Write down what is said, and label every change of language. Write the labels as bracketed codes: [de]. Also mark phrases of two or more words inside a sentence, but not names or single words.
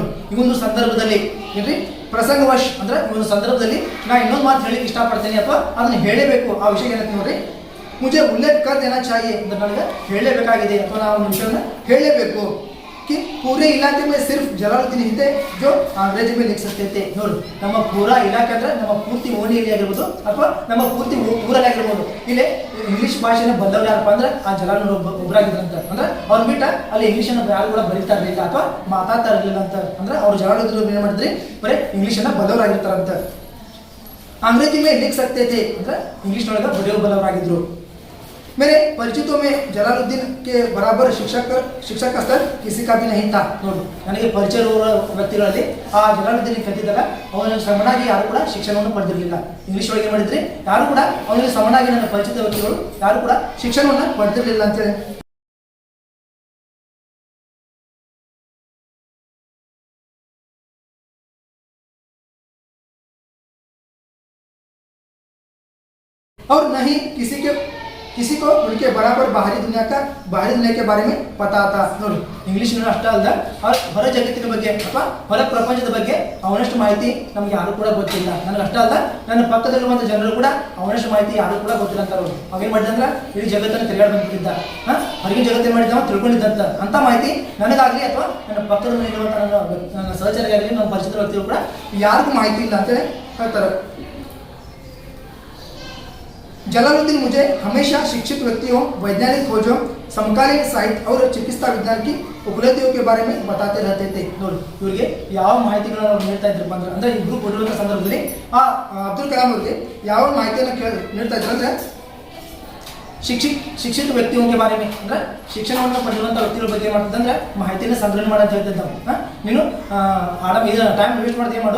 [kn] ಈ ಒಂದು ಸಂದರ್ಭದಲ್ಲಿ ಏನ್ರಿ ಪ್ರಸಂಗವಶ್ ಅಂದ್ರೆ ಈ ಒಂದು ಸಂದರ್ಭದಲ್ಲಿ ನಾ ಇನ್ನೊಂದು ಮಾತು ಹೇಳಿಕ್ಕೆ ಇಷ್ಟಪಡ್ತೇನೆ ಅಥವಾ ಅದನ್ನ ಹೇಳಬೇಕು. ಆ ವಿಷಯ ಏನಂತ ನೋಡ್ರಿ [hi] मुझे उल्लेख कर देना चाहिए [kn] ಅಂದ್ರೆ ನನಗೆ ಹೇಳಬೇಕಾಗಿದೆ ಅಥವಾ ನಾವು ಒಂದು ವಿಷಯನ ಹೇಳಬೇಕು [hi] कि पूरे इलाके में सिर्फ जलालुद्दीन ही थे जो अंग्रेजी में लिख सकते थे [kn] ನೋಡಿ. ನಮ್ಮ ಪೂರಾ ಇಲಾಖೆ ಅಂದ್ರೆ ನಮ್ಮ ಪೂರ್ತಿ ಓಣಿಯಲ್ಲಿ ಆಗಿರ್ಬೋದು ಅಥವಾ ನಮ್ಮ ಪೂರ್ತಿ ಊರಲ್ಲಿ ಆಗಿರ್ಬೋದು ಇಲ್ಲಿ ಇಂಗ್ಲೀಷ್ ಭಾಷೆನ ಬದಲಾವಣೆ ಯಾರಪ್ಪ ಅಂದ್ರೆ ಆ ಜಲಾಲುದ್ದೀನ್ ಒಬ್ಬರಾಗಿದ್ರಂತ. ಅಂದ್ರೆ ಅವ್ರು ಬಿಟ್ಟ ಅಲ್ಲಿ ಇಂಗ್ಲೀಷನ್ನು ಯಾರು ಕೂಡ ಬರೀತಾ ಇರಲಿಲ್ಲ ಅಥವಾ ಮಾತಾಡ್ತಾ ಇರಲಿಲ್ಲ ಅಂತ. ಅಂದ್ರೆ ಅವ್ರು ಜಲಾಲುದ್ದೀನ್ ಏನು ಮಾಡಿದ್ರಿ ಬರೀ ಇಂಗ್ಲೀಷನ್ನು ಬದಲಾವರಾಗಿರ್ತಾರಂತ. [hi] अंग्रेजी में लिख सकते थे [kn] ಅಂದ್ರೆ ಇಂಗ್ಲೀಷ್ ಒಳಗೆ ಬರೆಯೋ ಬದಲಾವರಾಗಿದ್ರು. [hi] मेरे परिचितों में जलालुद्दीन के बराबर शिक्षक का स्तर किसी का भी नहीं था [kn] ನೋಡಿ ನನಗೆ ಪರಿಚಯ ಇರುವ ವ್ಯಕ್ತಿಗಳಲ್ಲಿ ಆ ಜಲಾಲುದ್ದೀನ್ ಕತ್ತಿದ್ದಲ್ಲ ಅವನ ಸಮನಾಗಿ ಯಾರು ಕೂಡ ಶಿಕ್ಷಣವನ್ನು ಪಡೆದಿರಲಿಲ್ಲ ಇಂಗ್ಲಿಷ್ ಒಳಗೆ ಮಾಡಿದ್ರೆ ಯಾರು ಕೂಡ ಅವನಿಗೆ ಸಮನಾಗಿ ನನ್ನ ಪರಿಚಿತ ವ್ಯಕ್ತಿಗಳು ಯಾರು ಕೂಡ ಶಿಕ್ಷಣವನ್ನು ಪಡೆದಿರಲಿಲ್ಲ ಅಂತ ಹೇಳಿ [hi] और नहीं किसी को उनके बराबर बाहरी दुनिया के बारे में पता था [kn] ನೋಡಿ ಇಂಗ್ಲಿಷ್ ಅಷ್ಟೇ ಅಲ್ಲ ಹೊರ ಜಗತ್ತಿನ ಬಗ್ಗೆ ಅಥವಾ ಹೊರ ಪ್ರಪಂಚದ ಬಗ್ಗೆ ಅವನಷ್ಟು ಮಾಹಿತಿ ನಮಗೆ ಯಾರು ಕೂಡ ಗೊತ್ತಿಲ್ಲ ನನಗೆ ಅಷ್ಟೇ ಅಲ್ಲ ನನ್ನ ಪಕ್ಕದಲ್ಲಿರುವಂಥ ಜನರು ಕೂಡ ಅವನಷ್ಟು ಮಾಹಿತಿ ಯಾರು ಕೂಡ ಗೊತ್ತಿಲ್ಲ ಅಂತ ಅವರು ಅವೇನು ಮಾಡಿದಂದ್ರೆ ಇಡೀ ಜಗತ್ತನ್ನು ತಿರುಗಾಡಿ ಬಂದಿದ್ದ ಹೊರಗಿನ ಜಗತ್ತೇನು ಮಾಡಿದ್ದ ತಿಳ್ಕೊಂಡಿದ್ದಂತ ಅಂತ ಮಾಹಿತಿ ನನಗಾಗಲಿ ಅಥವಾ ನನ್ನ ಪಕ್ಕದಲ್ಲಿರುವಂಥ ನನ್ನ ಸಹಚರಿಗಾಗಲಿ ನನ್ನ ಪರಿಚಿತ ವ್ಯಕ್ತಿಗಳು ಕೂಡ ಯಾರಿಗೂ ಮಾಹಿತಿ ಇಲ್ಲ ಅಂತೇಳಿ ಹೇಳ್ತಾರೆ [hi] जलालुद्दीन मुझे हमेशा शिक्षित व्यक्तियों वैज्ञानिक खोजों समकालीन साहित्य और चिकित्सा विज्ञान की उपलब्धियों के बारे में बताते रहते थे [kn] ನೋಡಿ ಇವರಿಗೆ ಯಾವ ಮಾಹಿತಿಗಳನ್ನು ಅವರು ನೀಡ್ತಾ ಇದ್ರಪ್ಪ ಅಂದ್ರೆ ಈ ಗ್ರೂಪ್ ಕೊಡುವಂಥ ಸಂದರ್ಭದಲ್ಲಿ ಅಬ್ದುಲ್ ಕಲಾಂ ಅವರಿಗೆ ಯಾವ ಮಾಹಿತಿಯನ್ನು ನೀಡ್ತಾ ಇದ್ರು ಅಂದ್ರೆ ಶಿಕ್ಷಿತ ವ್ಯಕ್ತಿಗಳ [hi] बारे में [kn] ಅಂದ್ರೆ ಶಿಕ್ಷಣವನ್ನು ಪಡೆಯುವಂಥ ವ್ಯಕ್ತಿಗಳ ಬಗ್ಗೆ ಮಾಡ್ತಿದ್ದಂದ್ರೆ ಮಾಹಿತಿಯನ್ನು ಸಂಗ್ರಹಣೆ ಮಾಡೋದು ಹೇಳ್ತಿದ್ದ ನೀನು ಇದು [en] time waste [kn] ಮಾಡ್ತೀವಿ ಮಾಡು